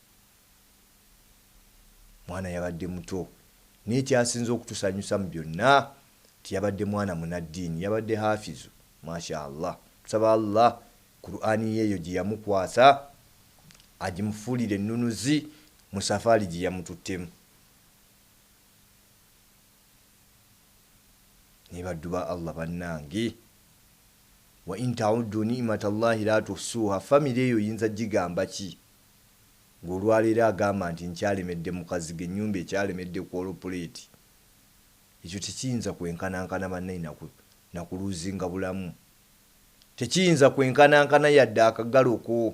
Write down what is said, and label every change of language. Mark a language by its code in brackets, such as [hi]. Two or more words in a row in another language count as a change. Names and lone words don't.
[lg] Mwana yabadde muto naye kyasinza okutusanyusa mu byonna tiyabadde mwana munaddiini, yabadde hafizu. [ar] ما شاء الله, [lg] tusaba Allah Qur'ani yeeyo gye yamukwasa agimufuulire ennunuzi mu safaari gye yamututtemu. Ne baddu ba Allah bannange, [ar] وإن تعدوا نعمة الله لا تحصوها. [lg] Famire eyo yinza gigamba ki? Ng'olwaleero agamba nti nkyalemedde mukazi ge, ennyumba ekyalemedde kwolopuleti. Ekyo tekiyinza kwenkanankana bannaye nakuluzinga bulamu. Tekiyinza kwenkanankana yadde akagaloko.